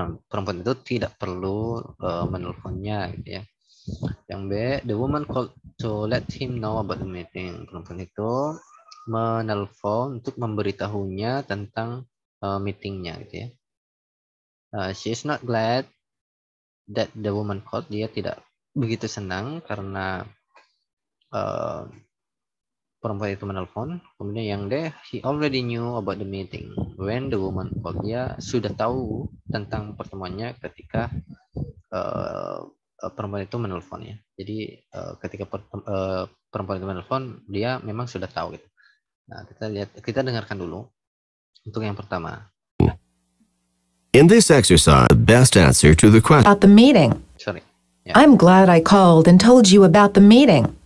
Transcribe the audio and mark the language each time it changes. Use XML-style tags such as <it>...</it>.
<id>Perempuan itu tidak perlu menelponnya gitu ya. Yang B,</id> <en>the woman called to let him know about the meeting.</en> <id>Perempuan itu menelpon untuk memberitahunya tentang meetingnya gitu ya.</id> <en>She is not glad that the woman called.</en> <id>Dia tidak begitu senang karena perempuan itu menelpon. Kemudian yang D,</id> <en>he already knew about the meeting when the woman called.</en> <id>Dia sudah tahu tentang pertemuannya ketika perempuan itu menelpon ya. Jadi ketika perempuan itu menelpon, dia memang sudah tahu gitu. Nah, kita dengarkan dulu untuk yang pertama.</id> <en>In this exercise, the best answer to the question about the meeting. Sorry. Yeah. I'm glad I called and told you about the meeting.</en>